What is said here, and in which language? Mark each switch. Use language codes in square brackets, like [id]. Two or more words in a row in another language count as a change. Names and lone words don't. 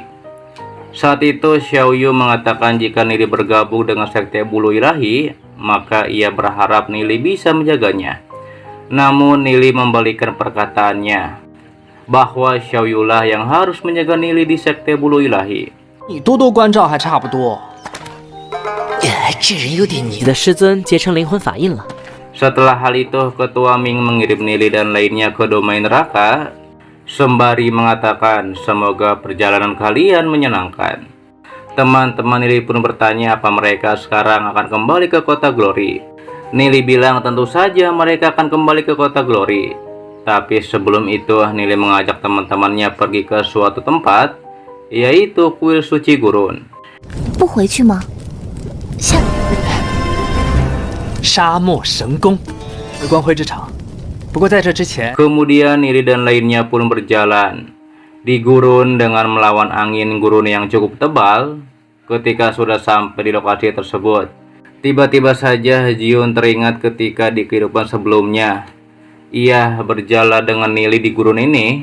[id] Saat itu Xiao Yu mengatakan jika Nili bergabung dengan sekte bulu ilahi, maka ia berharap Nili bisa menjaganya. Namun Nili membalikan perkataannya bahwa Xiao Yu lah yang harus menjaga Nili di sekte bulu ilahi. [zh] 你多多关照还差不多。这人有点你的师尊结成灵魂法印了。 [id] Setelah hal itu, Ketua Ming mengirim Nili dan lainnya ke domain neraka, sembari mengatakan semoga perjalanan kalian menyenangkan. Teman-teman Nili pun bertanya apa mereka sekarang akan kembali ke Kota Glory. Nili bilang tentu saja mereka akan kembali ke Kota Glory. Tapi sebelum itu Nili mengajak teman-temannya pergi ke suatu tempat, yaitu kuil suci gurun. [zh] 不回去吗？下沙漠神宫，光辉之城。不过在这之前， [id] Kemudian Nili dan lainnya pun berjalan di gurun dengan melawan angin gurun yang cukup tebal. Ketika sudah sampai di lokasi tersebut, tiba-tiba saja Jiun teringat ketika di kehidupan sebelumnya ia berjalan dengan Nili di gurun ini.